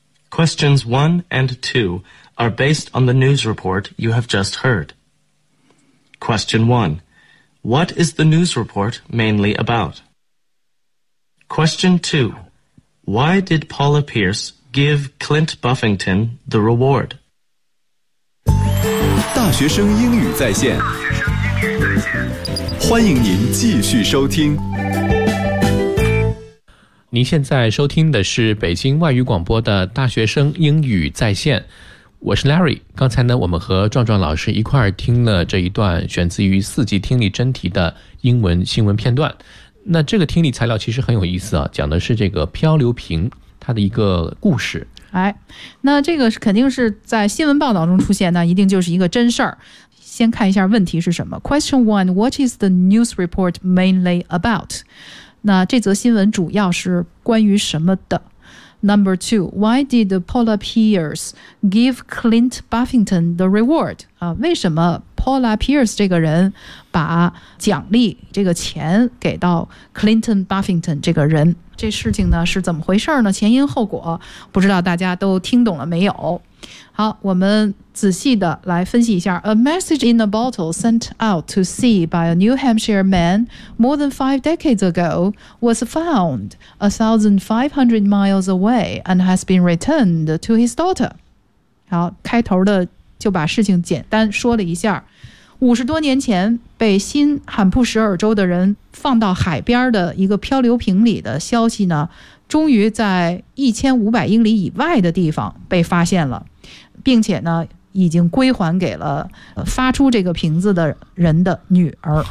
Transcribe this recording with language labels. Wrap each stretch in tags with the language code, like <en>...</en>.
<en>Questions 1 and 2 are based on the news report you have just heard. Question 1. What is the news report mainly about? Question 2. Why did Paula Pierce give Clint Buffington the reward?</en> <zh>大学生英语在线，欢迎您继续收听。您现在收听的是北京外语广播的大学生英语在线，我是 Larry。刚才呢，我们和壮壮老师一块儿听了这一段选自于四级听力真题的英文新闻片段。那这个听力材料其实很有意思啊，讲的是这个漂流瓶它的一个故事。哎，那这个肯定是在新闻报道中出现，那一定就是一个真事儿。先看一下问题是什么。</zh> <en>Question 1. What is the news report mainly about?</en> <zh>那这则新闻主要是关于什么的？</zh> <en>Number 2. Why did Paula Pierce give Clint Buffington the reward?</en> <zh>为什么 Paula Pierce 这个人把奖励这个钱给到 Clinton Buffington 这个人？这事情呢是怎么回事呢？前因后果不知道大家都听懂了没有。好，我们仔细的来分析一下。</zh> <en>A message in a bottle sent out to sea by a New Hampshire man more than 5 decades ago was found 1,500 miles away and has been returned to his daughter.</en> <zh>好，开头的就把事情简单说了一下。 50多年前被新罕布什尔州的人放到海边的一个漂流瓶里的消息呢，终于在1500英里以外的地方被发现了，并且呢已经归还给了发出这个瓶子的人的女儿。</zh>